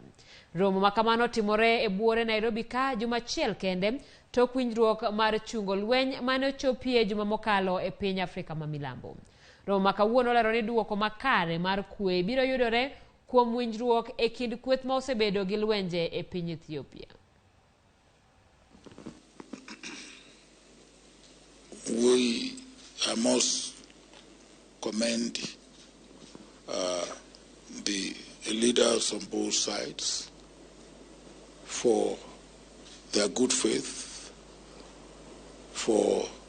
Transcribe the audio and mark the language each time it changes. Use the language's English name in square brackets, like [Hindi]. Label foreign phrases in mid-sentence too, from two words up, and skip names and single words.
[Luo (Kenya and Tanzania)] Romo makamano timore e buore Nairobi ka juma achiel kende tok winjruok mar chungo lweny mane ochopie juma mokalo e piny Afrika ma milambo. Romo makawuono lero ni duoko makare mar kwe biro yudore kuom winjruok e kind kweth ma osebedo gi lwenje e piny Ethiopia. [English] We must commend the leaders on both sides for their good faith, for